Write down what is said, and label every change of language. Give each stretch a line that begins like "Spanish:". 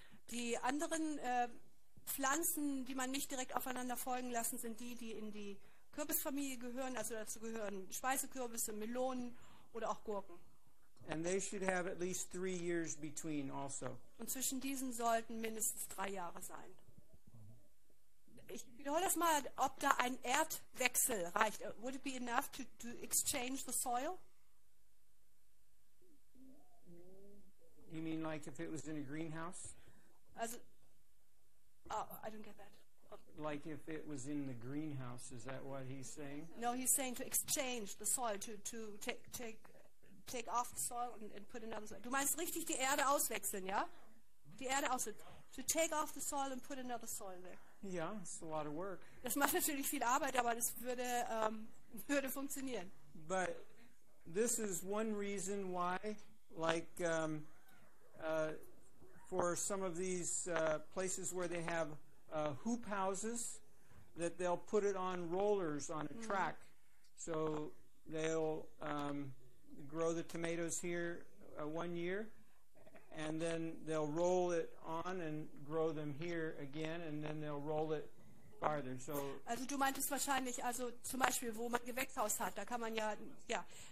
German: Die anderen Pflanzen, die man nicht direkt aufeinander folgen lassen, sind die, die in die Kürbisfamilie gehören, also dazu gehören Speisekürbisse, Melonen oder auch Gurken.
English: And they should have at least 3 years between also.
German: Und zwischen diesen sollten mindestens 3 Jahre sein. Ich wiederhole das mal, ob da ein Erdwechsel reicht.
English: Would it be enough to exchange the soil? You mean like if it was in a greenhouse? Also, oh, I don't get that. Like if it was in the greenhouse, is that what he's saying? No, he's saying to exchange the soil, to take off the soil and put another soil.
German: Du meinst richtig die Erde auswechseln, ja? Die Erde auswechseln.
English: To take off the soil and put another soil there. Yeah, it's a lot of work.
German: Das macht natürlich viel Arbeit, aber das würde, würde funktionieren.
English: But this is one reason why, like for some of these places where they have hoop houses, that they'll put it on rollers on a track. So they'll grow the tomatoes here 1 year. And then they'll roll it on and grow them here again, and then they'll roll it farther. So
German: also du meintest wahrscheinlich, also zum Beispiel, wo man Gewächshaus hat, da kann man ja, ja.